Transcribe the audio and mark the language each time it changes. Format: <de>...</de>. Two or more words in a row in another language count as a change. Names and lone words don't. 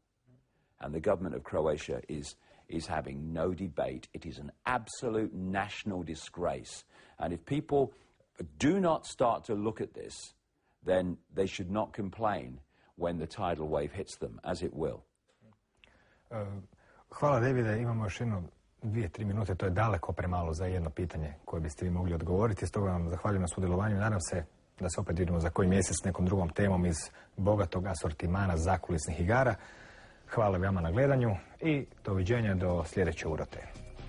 <en>And the government of Croatia is having no debate. It is an absolute national disgrace. And if people do not start to look at this, then they should not complain when the tidal wave hits them, as it will.</en> <hr>Hvala, Davide. Imamo još 2-3 minute. To je daleko premalo za jedno pitanje koje biste vi mogli odgovoriti. Stoga vam zahvaljujem na sudjelovanju. Nadam se da se opet vidimo za koji mjesec s nekom drugom temom iz bogatog asortimana zakulisnih igara. Hvala vama na gledanju i doviđenja do sljedeće urote.</hr>